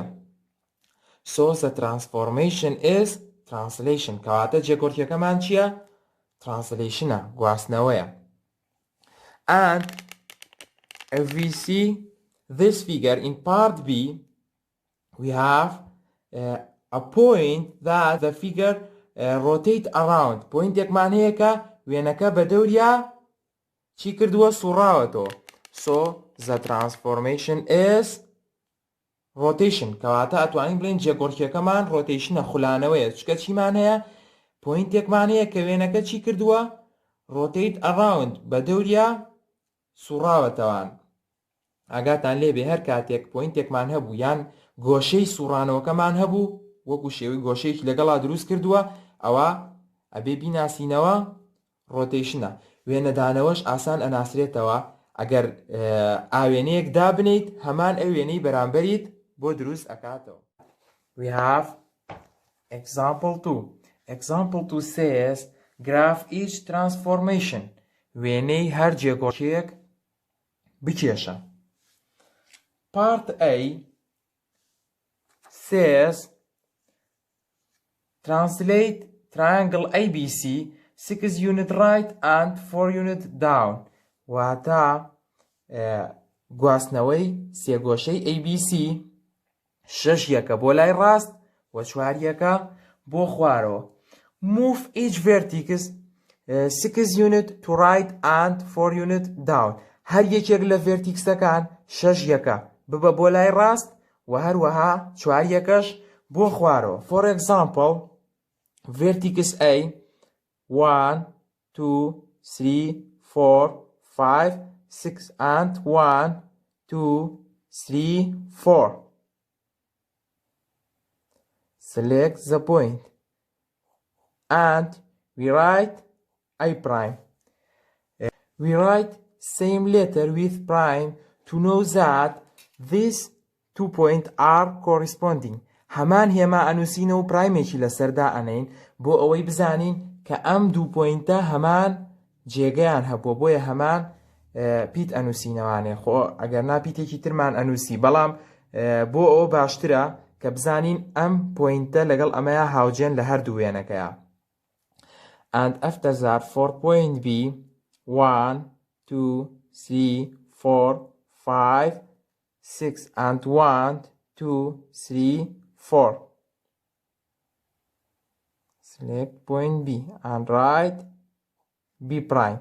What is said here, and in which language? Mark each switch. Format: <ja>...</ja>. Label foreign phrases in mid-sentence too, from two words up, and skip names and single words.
<en>So the transformation is translation.</en> <ckb>کەواتە جێگۆڕکێیەکەمان چییە؟ Translationە، گواستنەوەیە.</ckb> <en>And if we see this figure in part B, we have a point that the figure rotate around.</en> <ckb>پۆینتێکمان هەیە کە وێنەکە بە دەوریا چی کردووە؟ سوڕاوەتەوە.</ckb> <en>So the transformation is rotation.</en> <ckb>کەواتە ئەتوانین بڵێن جێگۆڕکێیەکەمان rotationە، خولانەوەیە. چکە چیمان هەیە؟ پۆینتێکمان هەیە کە وێنەکە چی کردووە؟</ckb> <en>rotate around،</en> <ckb>بە دەوریا سوڕاوەتەوان. ئاگاتان لێبێ هەر کاتێک پۆینتێکمان هەبوو یان گۆشەی سوڕانەوەکەمان هەبوو، وەکو شێوەی گۆشەیەکی لەگەڵا دروست کردووە، ئەوە ئەبێ بیناسینەوە ڕۆتیشنە. وێنەدانەوەش ئاسان ئەناسرێتەوە. ئەگەر ئاوێنەیەک دابنیت، هەمان ئەو وێنەی بەرامبەریت بۆ دروست ئەکاتەوە.</ckb> <en>We have example 2. Example 2 says graph each transformation.</en> <ckb>وێنەی هەر جێگۆڕکێیەک بکێشە.</ckb> <en>Part A says translate triangle ABC 6 unit right and 4 unit down.</en> <ckb>واتە گواستنەوەی سێگۆشەی ABC 6 یەکە بۆ لای ڕاست و 4 یەکە بۆ خوارەوە.</ckb> <en>Move each vertex 6 unit to right and 4 unit down.</en> <ckb>هەر یەکێک لە ڤێرتیکسەکان 6 یەکە ببە بۆ لای ڕاست و هەروەها 4 یەکەش بۆ خوارەوە.</ckb> <en>For example, vertex A 1 2 3 4 5 6 and 1 2 3 4. Select the point and we write I prime. We write same letter with prime to know that these 2 points are corresponding.</en> <ckb>هەمان هێما ئەنووسینە و پرایمێکی لەسەردا ئەنین بۆ ئەوەی بزانین کە ئەم 2 پۆینتە هەمان جێگەیان هەبووە، بۆیە هەمان پیت ئەنووسینەوانێ. خۆ ئەگەر ناپیتێکی ترمان ئەنووسی، بەڵام بۆ ئەوە باشترە کە بزانین ئەم پۆینتە لەگەڵ ئەمەیە هاوجێن لە هەردوو وێنەکەیە.</ckb> <en>And after that for point B 1 2 3 4 5 6 and 1 2 3 4. Select point B and write B prime.</en>